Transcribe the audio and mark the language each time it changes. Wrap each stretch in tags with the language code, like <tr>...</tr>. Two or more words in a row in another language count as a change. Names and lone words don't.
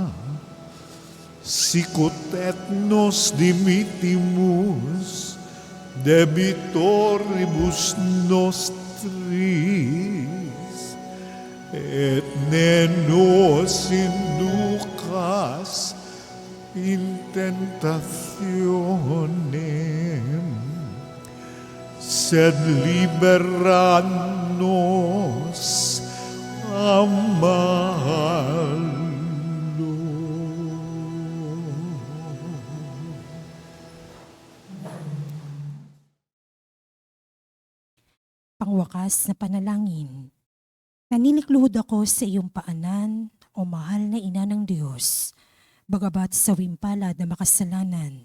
<la>sicut et nos dimittimus debitoribus nostris, et ne nos inducas in tentationem, sed libera nos a malo.</la> <tl>Pangwakas na panalangin. Nanilikluhod ako sa iyong paanan, o mahal na Ina ng Diyos, bagabat sa wimpalad na makasalanan.</tl>